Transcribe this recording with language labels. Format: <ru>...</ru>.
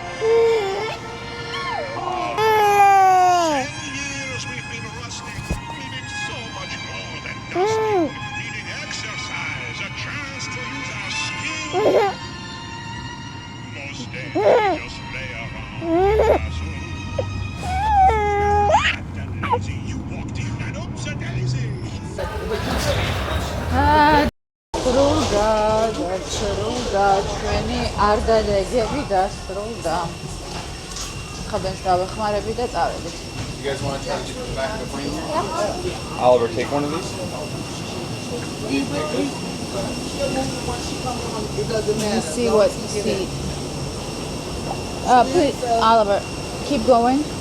<en>10 years we've been rusting, needing so much more than dusting, needing exercise, a chance to use our skills. Most days we just lay around in the classroom. Fat and lazy, you walked in and oops a daisy.</en> <ka>დასრულდა ჩვენი არდადეგები დასრულდა. ხაბენს დავეხმარები და წავედით.</ka> <en>You guys want to try to get to the back of the plane here? Yeah. Oliver, take one of these. Let's see what seat. Please, Oliver, keep going.</en>